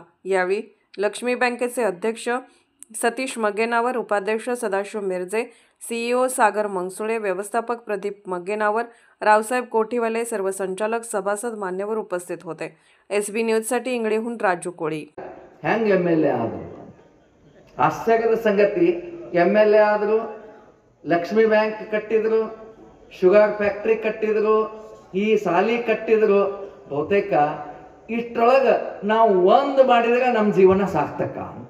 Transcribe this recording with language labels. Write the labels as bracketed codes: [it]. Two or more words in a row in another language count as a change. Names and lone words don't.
[mr] यावेळी लक्ष्मी बँकेचे अध्यक्ष सतीश मग्गेनावर, उपाध्यक्ष सदाशिव मिरजे, सीईओ सागर मंगसुळे, व्यवस्थापक प्रदीप मग्गेनावर, रावसाहेब कोठीवाले, सर्व संचालक, सभासद मान्यवर उपस्थित होते. SB न्यूजसाठी इंगळीहून राजू कोळी. [kn] ಹೆಂಗೆ MLA ಆದರು? ಆಶ್ಚರ್ಯದ ಸಂಗತಿ, MLA ಆದರು, ಲಕ್ಷ್ಮಿ ಬ್ಯಾಂಕ್ ಕಟ್ಟಿದ್ರು, [en] sugar factory [kn] ಕಟ್ಟಿದ್ರು, ಈ ಸಾಲಿ ಕಟ್ಟಿದ್ರು. ಬಹುತೇಕ ಇಷ್ಟರೊಳಗೆ ನಾವು ಒಂದು ಮಾಡಿದ್ರೆ ನಮ್ಮ ಜೀವನ ಸಾರ್ಥಕ ಅಂತ.